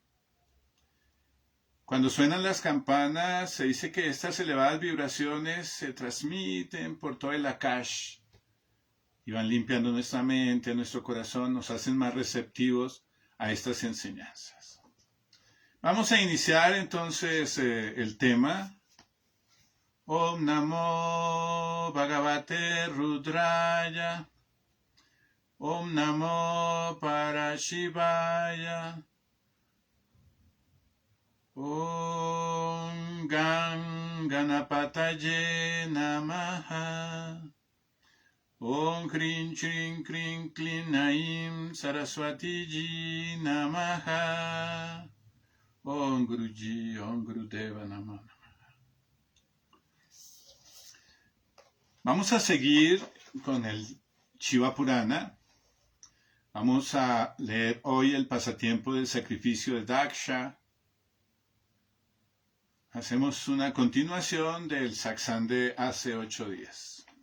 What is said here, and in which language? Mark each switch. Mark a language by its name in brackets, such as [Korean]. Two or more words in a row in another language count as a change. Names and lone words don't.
[Spanish] Cuando suenan las campanas, se dice que estas elevadas vibraciones se transmiten por todo el Akash, y van limpiando nuestra mente, nuestro corazón, nos hacen más receptivos a estas enseñanzas. Vamos a iniciar entonces el tema. [Sanskrit] Om Namo Bhagavate Rudraya. Om Namo Parashivaya. Om Ganapataye Namaha. Om Krim Chrim Krim Klim Naim Saraswati Ji Namaha. Om Guruji, Om Gurudeva Namaha. [Spanish] Vamos a seguir con el Shiva Purana. Vamos a leer hoy el pasatiempo del sacrificio de Daksha. Hacemos una continuación del satsang de hace 8 días.